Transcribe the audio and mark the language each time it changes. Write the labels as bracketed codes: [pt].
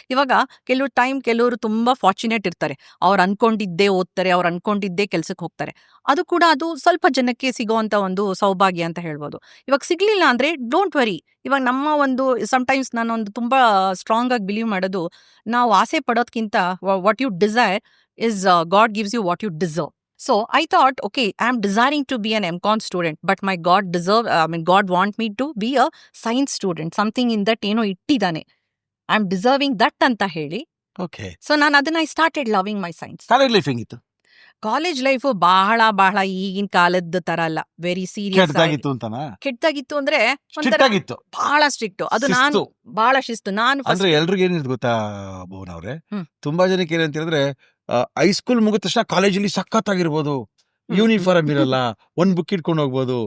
[kn] ಇವಾಗ ಕೆಲವರು ತುಂಬಾ ಫಾರ್ಚುನೇಟ್ ಇರ್ತಾರೆ, ಅವ್ರು ಅನ್ಕೊಂಡಿದ್ದೇ ಓದ್ತಾರೆ, ಅವ್ರು ಅನ್ಕೊಂಡಿದ್ದೇ ಕೆಲ್ಸಕ್ಕೆ ಹೋಗ್ತಾರೆ. ಅದು ಕೂಡ ಅದು ಸ್ವಲ್ಪ ಜನಕ್ಕೆ ಸಿಗೋವಂತ ಒಂದು ಸೌಭಾಗ್ಯ ಅಂತ ಹೇಳ್ಬೋದು. ಇವಾಗ ಸಿಗ್ಲಿಲ್ಲ ಅಂದ್ರೆ [en] Don't worry. [kn] ಇವಾಗ ನಮ್ಮ ಸಮ್ಟೈಮ್ಸ್ ನಾನೊಂದು ತುಂಬಾ ಸ್ಟ್ರಾಂಗ್ ಆಗಿ ಬಿಲೀವ್ ಮಾಡೋದು, ನಾವು ಆಸೆ ಪಡೋದ್ಕಿಂತ [en] What you desire is God gives you what you deserve. So I thought, okay, I am desiring to be an M.Com student, but my God want me to be a science student. Something in that [kn] ittidane. [en] I am deserving that [kn] anta heli. Okay. [en] So [kn] ನಾನು ಅದನ್ನ [en] I started loving my science. [kn] College life ಹೆಂಗಿತ್ತು? College life ಬಹಳ ಈಗಿನ ಕಾಲದ ತರ ಅಲ್ಲ, [en] Very serious. [kn] ಕೆಟ್ಟದಾಗಿತ್ತು ಅಂತನಾ? ಕೆಟ್ಟದಾಗಿತ್ತು ಅಂದ್ರೆ ಸ್ಟ್ರಿಕ್ಟ್ ಆಗಿತ್ತು, ಬಹಳ ಸ್ಟ್ರಿಕ್ಟ್. ಅದು ನಾನು ಬಹಳ ಶಿಸ್ತು. ನಾನು ಅಂದ್ರೆ ಎಲ್ರಿಗೂ ಏನಿತ್ತು ಗೊತ್ತಾ ಭುವನ್ ಅವ್ರೆ, ಹ್ಮ್. ತುಂಬಾ ಜನಕ್ಕೆ ಏನಂತ ಹೇಳಿದ್ರೆ, ಹೈಸ್ಕೂಲ್ ಮುಗಿದ ತಕ್ಷಣ ಕಾಲೇಜಲ್ಲಿ ಸಖತ್ತಾಗಿರ್ಬೋದು, ಯೂನಿಫಾರ್ಮ್ ಇರಲ್ಲ, ಒಂದ್ ಬುಕ್ ಇಟ್ಕೊಂಡು ಹೋಗ್ಬೋದು,